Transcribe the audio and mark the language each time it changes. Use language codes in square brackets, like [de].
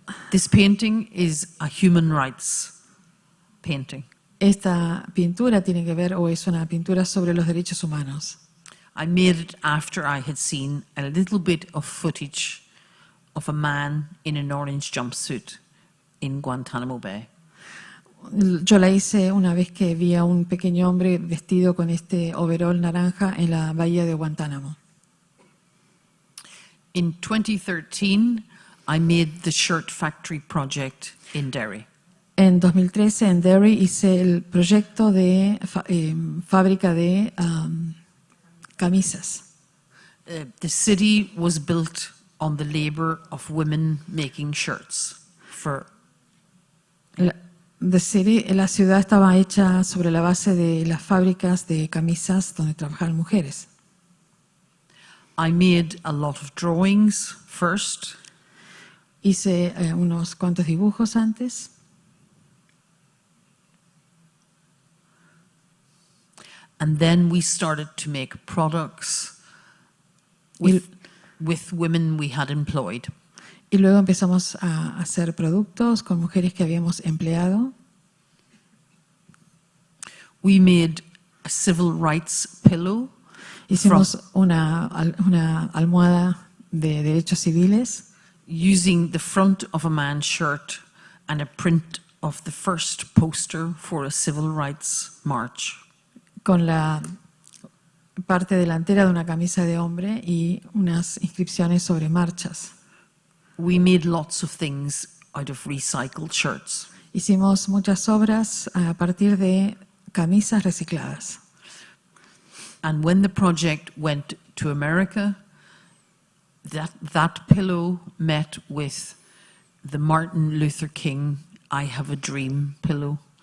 [en] This painting is a human rights painting. [es] Esta pintura tiene que ver, o es una pintura sobre los derechos humanos. [en] I made it after I had seen a little bit of footage of a man in an orange jumpsuit in Guantanamo Bay. [es] Yo la hice una vez que vi a un pequeño hombre vestido con este overol naranja en la bahía de Guantánamo. [en] In 2013, I made the shirt factory project in Derry. [es] En 2013 en Derry hice el proyecto de fábrica de camisas. [en] The city was built on the labor of women making shirts for [es] La ciudad estaba hecha sobre la base de las fábricas de camisas donde trabajaban mujeres. [en] I made a lot of drawings first. [es] Hice unos cuantos dibujos antes. [en] And then we started to make products with women we had employed. [es] Y luego empezamos a hacer productos con mujeres que habíamos empleado. [en] We made a civil rights pillow. [es] Hicimos una almohada de derechos civiles [en] using the front of a man's shirt and a print of the first poster for a civil rights march. [es] con la parte delantera de una camisa de hombre y unas inscripciones sobre marchas. [en] We made lots of things out of recycled shirts. [es] Hicimos muchas obras a partir de camisas recicladas. [en] And when the project went to America, that pillow met with the Martin Luther King I Have a Dream pillow.